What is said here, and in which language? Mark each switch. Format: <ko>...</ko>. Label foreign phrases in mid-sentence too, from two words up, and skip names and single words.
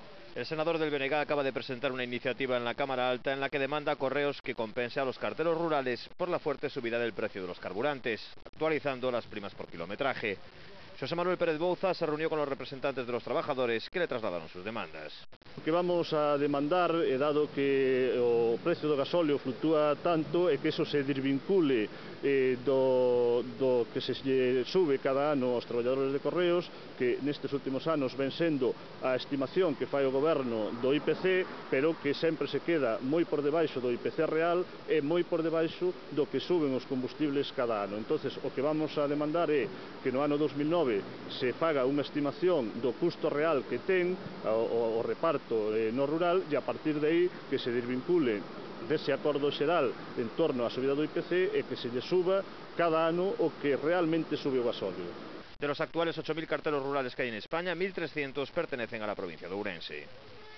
<es>El senador del BNG acaba de presentar una iniciativa en la Cámara Alta en la que demanda a Correos que compense a los carteros rurales por la fuerte subida del precio de los carburantes, actualizando las primas por kilometraje. José Manuel Pérez Bouza se reunió con los representantes de los trabajadores que le trasladaron sus demandas.</es> <gl>O que vamos a demandar é dado que o precio do gasóleo fluctúa tanto e que eso se desvincule do que se sube cada ano aos traballadores de Correos, que nestes últimos anos ven sendo a estimación que fai o goberno do IPC, pero que sempre se queda moi por debaixo do IPC real e moi por debaixo do que suben os combustibles cada ano. Entonces, o que vamos a demandar é que no ano 2009 se faga unha estimación do custo real que ten o reparto no rural e a partir de aí que se desvincule dese acordo xeral en torno á subida do IPC e que se lle suba cada ano o que realmente sube o gasóleo.</gl> <es>De los actuales 8.000 carteros rurales que hay en España, 1.300 pertenecen a la provincia de Ourense.</es>